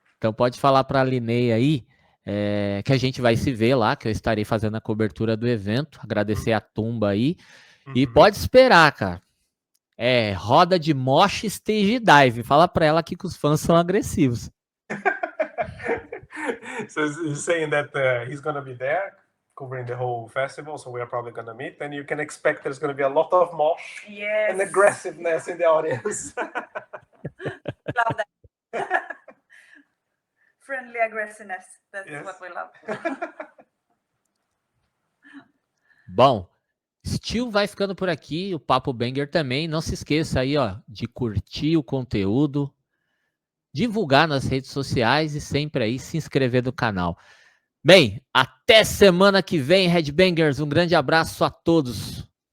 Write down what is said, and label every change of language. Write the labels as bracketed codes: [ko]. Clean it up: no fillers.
[pt] Então pode falar para a Linnea aí, que a gente vai se ver lá, que eu estarei fazendo a cobertura do evento. Agradecer a Tumba aí. E pode esperar, cara. Roda de mosh, stage dive. Fala para ela aqui que os fãs são agressivos. [en] So he's saying that he's gonna be there, covering the whole festival, so we are probably gonna meet. And you can expect there's gonna be a lot of mosh and aggressiveness in the audience. Love that. Friendly aggressiveness. That's what we love. [pt] Bom, Steel vai ficando por aqui, o Papo Banger também. Não se esqueça aí, ó, de curtir o conteúdo, divulgar nas redes sociais e sempre aí se inscrever no canal. Bem, até semana que vem, Headbangers. Um grande abraço a todos.